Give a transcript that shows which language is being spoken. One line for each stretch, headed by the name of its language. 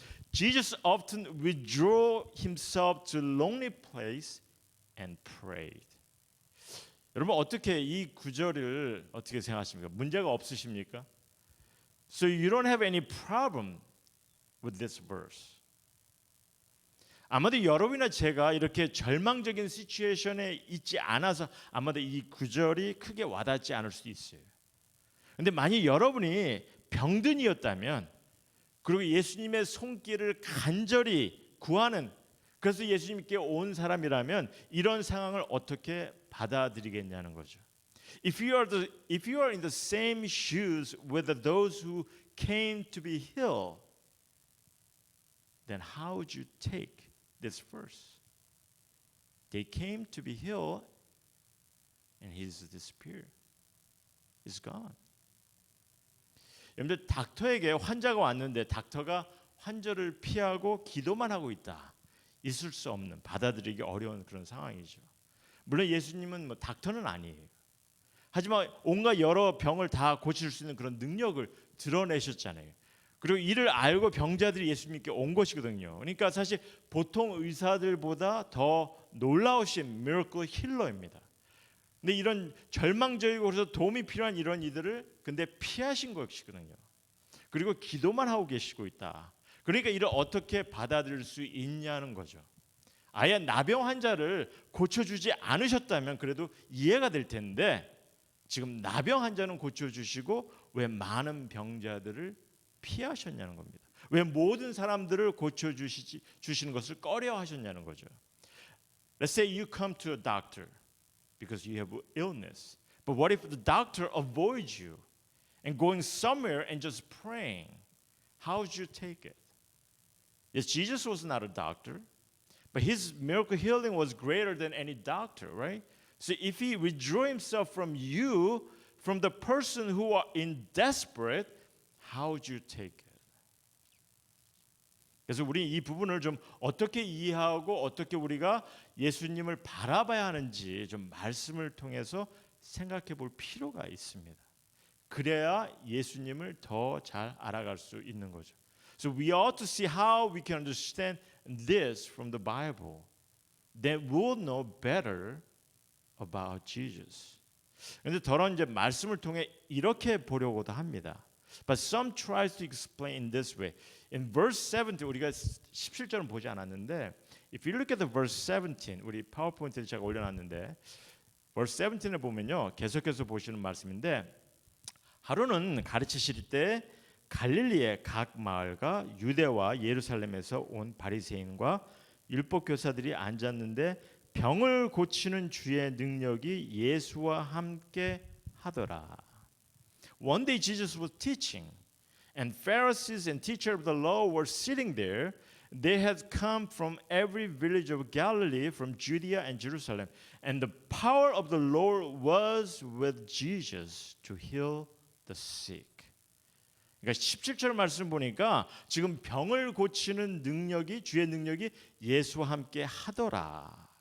English: Jesus often withdrew himself to a lonely place and prayed.
Korean: 여러분 어떻게 이 구절을 어떻게 생각하십니까? 문제가 없으십니까?
English: So you don't have any problem with this verse.
Korean: 아마도 여러분이나 제가 이렇게 절망적인 시츄에이션에 있지 않아서 아마도 이 구절이 크게 와닿지 않을 수도 있어요. 근데 만약 여러분이 병든이었다면, 그리고 예수님의 손길을 간절히 구하는, 그래서 예수님께 온 사람이라면 이런 상황을 어떻게 받아들이겠냐는 거죠.
English: If you are in the same shoes with those who came to be healed, then how would you take this verse? They came to be healed, and he's disappeared. He's gone.
Korean: 여러분들 닥터에게 환자가 왔는데 닥터가 환자를 피하고 기도만 하고 있다. 있을 수 없는, 받아들이기 어려운 그런 상황이죠. 물론 예수님은 닥터는 아니에요. 하지만 온갖 여러 병을 다 고칠 수 있는 그런 능력을 드러내셨잖아요. 그리고 이를 알고 병자들이 예수님께 온 것이거든요. 그러니까 사실 보통 의사들보다 더 놀라우신 미러클 힐러입니다. 근데 이런 절망적이고 그래서 도움이 필요한 이런 이들을 근데 피하신 것이거든요. 그리고 기도만 하고 계시고 있다. 그러니까 이를 어떻게 받아들일 수 있냐는 거죠. 아예 나병 환자를 고쳐주지 않으셨다면 그래도 이해가 될 텐데, 지금 나병 환자는 고쳐주시고 왜 많은 병자들을 피하셨냐는 겁니다. 왜 모든 사람들을 고쳐주시는 것을 꺼려하셨냐는 거죠.
English: Let's say you come to a doctor because you have illness. But what if the doctor avoids you and going somewhere and just praying? How would you take it? Yes, Jesus was not a doctor, but his miracle healing was greater than any doctor, right? So if he withdrew himself from you, from the person who are in desperate, how would you take it?
Korean: 그래서 우리 이 부분을 좀 어떻게 이해하고 어떻게 우리가 예수님을 바라봐야 하는지 좀 말씀을 통해서 생각해 볼 필요가 있습니다. 그래야 예수님을 더 잘 알아갈 수 있는 거죠.
English: So we ought to see how we can understand this from the Bible. Then we'll know better about Jesus.
Korean: 그런데 더러운 이제 말씀을 통해 이렇게 보려고도 합니다.
English: But some tries to explain in this way. In verse 17
Korean: 우리가 17절은 보지 않았는데
English: if you look at the verse 17
Korean: 우리 파워포인트에 제가 올려놨는데
English: verse 17
Korean: 을 보면요. 계속해서 보시는 말씀인데 하루는 가르치실 때 갈릴리의 각 마을과 유대와 예루살렘에서 온 바리새인과 율법 교사들이 앉았는데 병을 고치는 주의 능력이 예수와 함께 하더라.
English: One day Jesus was teaching, and Pharisees and teachers of the law were sitting there. They had come from every village of Galilee, from Judea and Jerusalem, and the power of the Lord was with Jesus to heal the sick.
Korean: 그러니까 17절 말씀 보니까 지금 병을 고치는 능력이 주의 능력이 예수와 함께 하더라.